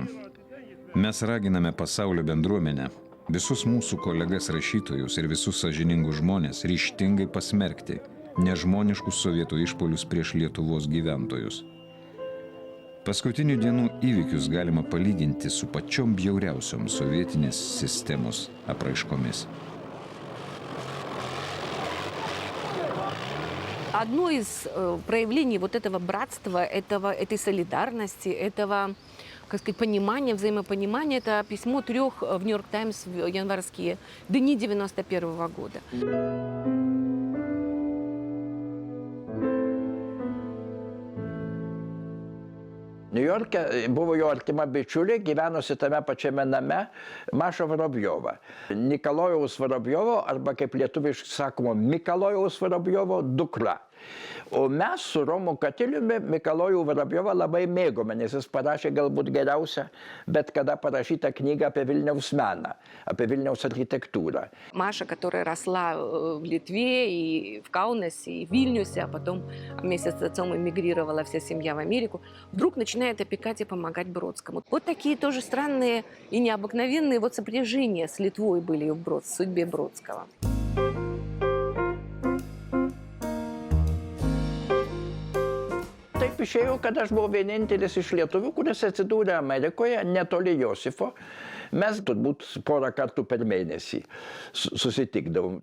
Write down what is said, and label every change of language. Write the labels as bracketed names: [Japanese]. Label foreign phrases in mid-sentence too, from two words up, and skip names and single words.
[Lithuanian] Mes raginame pasaulio bendruomenę, visus mūsų kolegas rašytojus ir visus sąžiningus žmonės ryžtingai pasmerkti nežmoniškus sovietų išpuolius prieš Lietuvos gyventojus. Paskutinių dienų įvykius galima palyginti su pačiom bjauriausiom sovietinės sistemos apraiškomis. [Russian] Одно из проявлений вот этого братства, этой солидарности, этого, как сказать, понимания, взаимопонимания, это письмо 3 в «Нью-Йорк Таймс» в январские дни 91 года. [Lithuanian] Niujorke buvo jo artima bičiulė, gyvenusi tame pačiame name, Maša Vorobjova. Nikolajaus Vorobjovo, arba kaip lietuviškai sakoma, Mikalojaus Vorobjovo dukra. O mes su Romu Katiliumi Mikalojų Vorobjovą labai mėgome, nes jis parašė galbūt geriausią, bet kada parašytą knygą apie Vilniaus meną, apie Vilniaus архитектуру. [Russian] Маша, которая росла в Литве и в Каунасе, и в Вильнюсе, а потом вместе с отцом эмигрировала вся семья в Америку, вдруг начинает опекать и помогать Бродскому. Вот такие тоже странные и необыкновенные вот сопряжения с Литвой были в судьбе Бродского. [Lithuanian] Taip išėjo, kad aš buvau vienintelis iš lietuvių, kuris atsidūrė Amerikoje, netoli Josifo. Mes turbūt porą kartų per mėnesį susitikdavom.